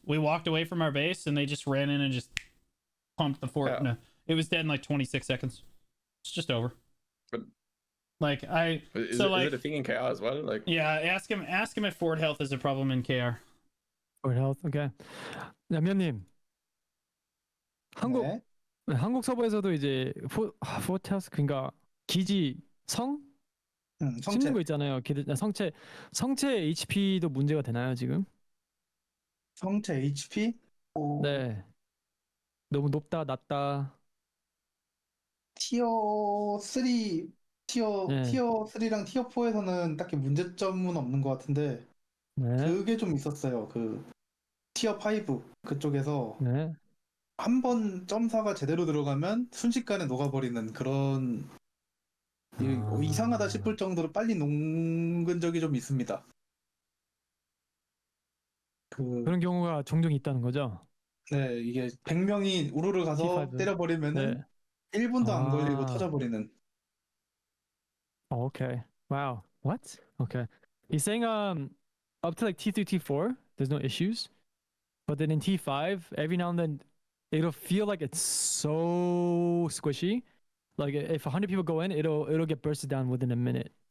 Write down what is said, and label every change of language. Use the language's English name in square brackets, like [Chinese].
[English] We walked away from our base and they just ran in and just pumped the fort. Yeah. No, it was dead in like 26 seconds. It's just over. But- Like Is so it a thing in KR as well? Like yeah, ask him if fort health is a problem in KR. [Korean] Or health, okay. 얌얌님, 네. 한국 서버에서도 이제 포테스 그러니까 기지 성 성체. 씹는 거 있잖아요. 성체 HP도 문제가 되나요 지금? 성체 HP? 네. 너무 높다, 낮다. 티어 3 네. 티어 3랑 티어 4에서는 딱히 문제점은 없는 것 같은데 네. 그게 좀 있었어요. 그 티어 5 그쪽에서 네. 한 번 점사가 제대로 들어가면 순식간에 녹아버리는 그런 이상하다 싶을 정도로 빨리 녹은 적이 좀 있습니다. 그런 경우가 종종 있다는 거죠? 네, 이게 100명이 우르르 가서 [English] T5. [Korean] 때려버리면은 네. 1분도 안 걸리고 터져버리는. [English] Oh, okay. Wow. What? Okay. He's saying up to like T3, T4, there's no issues. But then in T5, every now and then it'll feel like it's so squishy. Like if 100 people go in, it'll get bursted down within a minute.